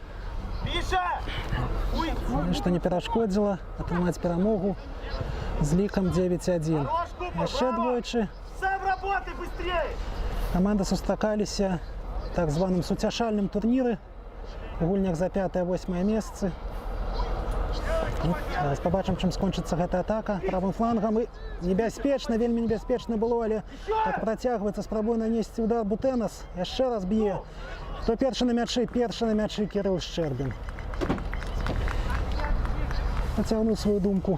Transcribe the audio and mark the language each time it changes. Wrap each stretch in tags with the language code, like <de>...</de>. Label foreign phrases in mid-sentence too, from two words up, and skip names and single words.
<uk>Что не перешкодило отримати перемогу з ліком 9-1. А ще двойчі команди зустрічалися в так званому суцяшальному турнірі у гульнях за 5-8 місце. Зараз побачимо, чим скончиться</uk> <be>гэтая атака правым флангом. І небяспечна, вельмі небяспечна было, але так працягваецца, спрабуе нанесці удар Бутэнас. Яшчэ раз б'е. Хто першы на мячы? Першы на мячы Кірыл Шчэрбін. Пацягнуў сваю думку.</be>